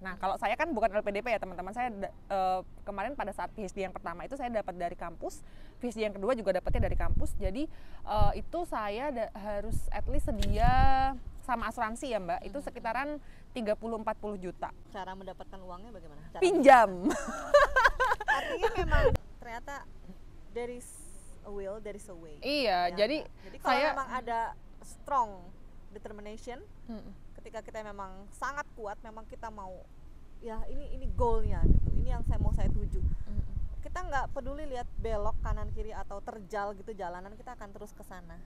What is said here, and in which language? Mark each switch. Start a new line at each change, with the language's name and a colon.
Indonesian: Nah kalau saya kan bukan LPDP ya teman-teman, saya kemarin pada saat PhD yang pertama itu saya dapat dari kampus, PhD yang kedua juga dapatnya dari kampus. Jadi itu saya harus
English: at least
Indonesian: sedia sama asuransi ya Mbak, itu sekitaran 30-40 juta. Cara mendapatkan uangnya bagaimana? Pinjam. Artinya memang ternyata
English: there is a will, there is a way.
Indonesian: Iya, ya, jadi kalau memang ada
English: strong determination,
Indonesian: ketika kita memang sangat kuat, memang kita mau ya ini goalnya gitu, ini yang saya tuju. kita nggak peduli lihat belok kanan kiri atau terjal gitu jalanan, kita akan terus ke sana.